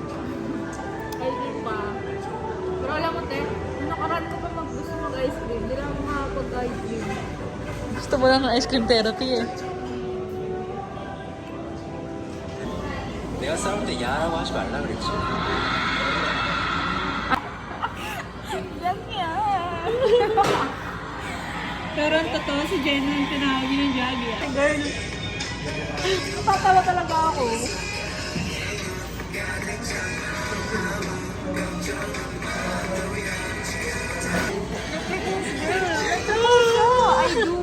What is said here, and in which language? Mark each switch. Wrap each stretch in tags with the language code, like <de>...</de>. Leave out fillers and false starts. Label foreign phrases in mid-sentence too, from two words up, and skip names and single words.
<tl>Ay, di pa. Pero alam mo, te, nung nakaraan ko pa gusto mag-ice cream. Hindi lang ako makapag-ice cream. Gusto mo lang ng</tl> <en>ice cream therapy,</en> <tl>eh.</tl> <ko>내가 싸울 때 야라고 하지 말라 그랬지.</ko> <tl>Yan yan. Pero ang totoo si Jen yung tinawag yung Jaggy. Girl, napatawa talaga ako.</tl> <en>I do.</en>